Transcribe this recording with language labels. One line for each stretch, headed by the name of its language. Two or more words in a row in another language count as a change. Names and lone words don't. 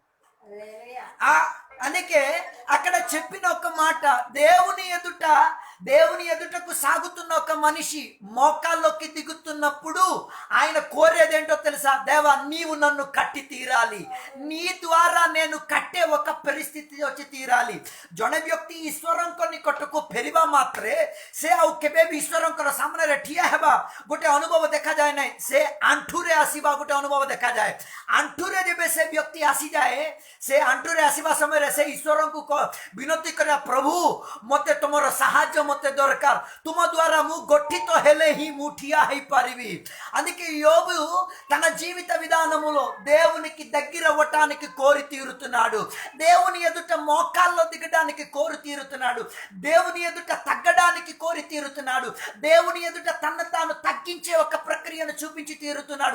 Telugu: అందుకే అక్కడ చెప్పిన ఒక మాట, దేవుని ఎదుటకు సాగుతున్న ఒక మనిషి మోకాల్లోకి దిగుతున్నప్పుడు ఆయన కోరేదేంటో తెలుసా? దేవా, నీవు నన్ను కట్టి తీరాలి, నీ ద్వారా నేను కట్టే ఒక పరిస్థితి వచ్చి తీరాలి.
Odia: ଜଣେ ବ୍ୟକ୍ତି ଈଶ୍ୱରଙ୍କ ନିକଟକୁ ଫେରିବା ମାତ୍ରେ ସେ ଆଉ କେବେ ବି ଈଶ୍ୱରଙ୍କ ସାମ୍ନାରେ ଠିଆ ହେବା ଗୋଟେ ଅନୁଭବ ଦେଖାଯାଏ ନାହିଁ. ସେ ଆଣ୍ଠୁରେ ଆସିବା ଗୋଟେ ଅନୁଭବ ଦେଖାଯାଏ. ଆଣ୍ଠୁରେ ଯେବେ ସେ ବ୍ୟକ୍ତି ଆସିଯାଏ, ସେ ଆଣ୍ଠୁରେ ଆସିବା ସମୟରେ ସେ ଈଶ୍ୱରଙ୍କୁ ବିନତି କରିବା, ପ୍ରଭୁ ମୋତେ ତୁମର ସାହାଯ୍ୟ ମୋତେ ଦରକାର, ତୁମ ଦ୍ୱାରା ମୁଁ ଗଠିତ ହେଲେ ହିଁ ମୁଁ ଠିଆ ହେଇପାରିବି.
Telugu: అందుకే యోబు తన జీవిత విధానములో దేవునికి దగ్గర అవ్వటానికి కోరి తీరుతున్నాడు. దేవుని ఎదుట మోకాల్లో దిగడానికి కోరి తీరుతున్నాడు. దేవుని ఎదుట తగ్గడానికి కోరి తీరుతున్నాడు. దేవుని ఎదుట తన తాను తగ్గించే ఒక ప్రక్రియను చూపించి తీరుతున్నాడు.